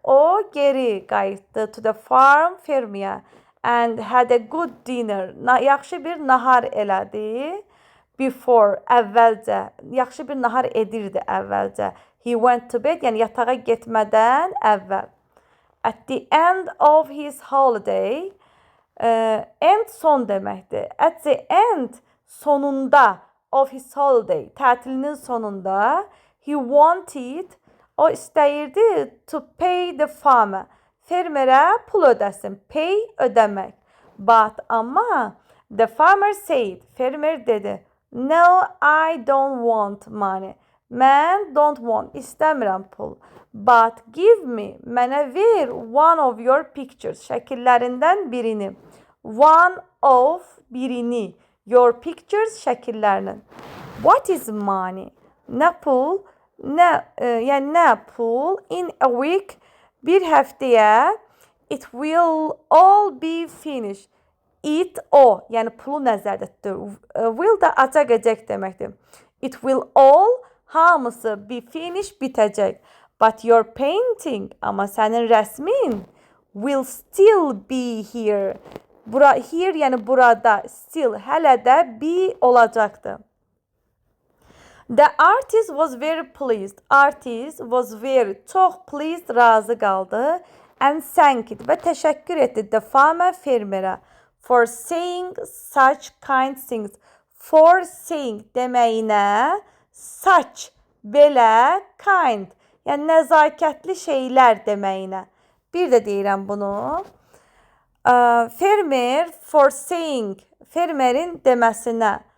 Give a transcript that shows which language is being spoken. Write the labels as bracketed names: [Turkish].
[Azerbaijani] O geri qayıtdı [English] to the farm, [Azerbaijani] fermiyə. [English] And had a good dinner. [Azerbaijani] Yaxşı bir nahar elədi. [English] Before, [Azerbaijani] əvvəlcə. Yaxşı bir nahar edirdi əvvəlcə. [English] He went to bed, [Azerbaijani] yəni yatağa getmədən əvvəl. [English] At the end of his holiday, end [Azerbaijani] son deməkdir. [English] At the end, [Azerbaijani] sonunda [English] of his holiday, [Azerbaijani] tətilinin sonunda, [English] he wanted, [Azerbaijani] o istəyirdi [English] to pay the farmer, [Azerbaijani] fermerə pul ödəsin. [English] Pay, [Azerbaijani] ödəmək. [English] But, [Azerbaijani] amma, [English] the farmer said, [Azerbaijani] fermer dedi, [English] no, I don't want money. [Azerbaijani] Mən [English] don't want, [Azerbaijani] istəmirəm pul. [English] But give me, [Azerbaijani] mənə ver [English] one of your pictures, [Azerbaijani] şəkillərindən birini. [English] One of, [Azerbaijani] birini. [English] Your pictures, [Azerbaijani] şəkillərinin. [English] What is money? [Azerbaijani] Nə pul? Yəni nə pul? [English] In a week, [Azerbaijani] bir həftəyə, [English] it will all be finished. [Azerbaijani] It, o, yəni pulu nəzərdə tutur. Will da acaq-əcək deməkdir. [English] It will all, [Azerbaijani] hamısı [English] be finished, [Azerbaijani] bitəcək. [English] But your painting, [Azerbaijani] amma sənin rəsmin, [English] will still be here. [Azerbaijani] Here, yəni burada, still, hələ də be olacaqdır. [English] The artist was very pleased. Artist was very, [Azerbaijani] çox [English] pleased, [Azerbaijani] razı qaldı. [English] And thanked it, [Azerbaijani] və təşəkkür etdi [English] the farmer, [Azerbaijani] fermerə. [English] For saying such kind things. For saying [Azerbaijani] deməyinə, [English] such, [Azerbaijani] belə, [English] kind. [Azerbaijani] Yəni nəzakətli şeylər deməyinə. Bir də deyirəm bunu. Fermer [English] for saying, [Azerbaijani] fermerin deməsinə.